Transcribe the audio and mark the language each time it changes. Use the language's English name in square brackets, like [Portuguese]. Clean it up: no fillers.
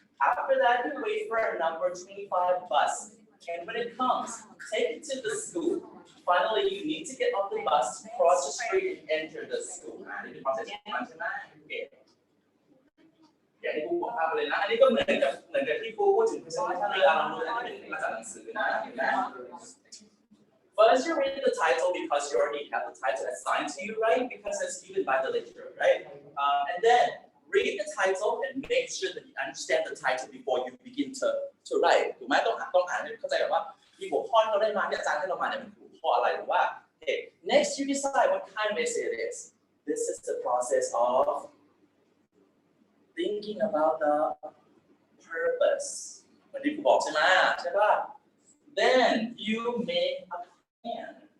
[English] After that, you wait for a number 25 bus. And when it comes, take it to the school. Finally, you need to get off the bus, cross the street, and enter the school. Okay. [Thai] อย่างที่ครูบอกภาพเลยนะอันนี้ก็เหมือนกับที่ครูพูดถึงภาษาไทยเราดูอันนี้เป็นภาษาหนังสือนะเห็นไหม [English] First, you read the title because you already have the title assigned to you, right? Because it's given by the lecturer, right? And then read the title and make sure that you understand the title before you begin to write. [Thai] ถูกไหมต้องอ่านให้เข้าใจก่อนว่ามีหัวข้อที่เราได้มาที่อาจารย์ให้เรามาเนี่ยมันหัวข้ออะไรหรือว่า [English] Okay, next you decide what kind of essay it is. This is the process of thinking about the purpose. [Thai] เหมือนที่ครูบอกใช่ไหมใช่ป่ะ [English] Then you make a plan.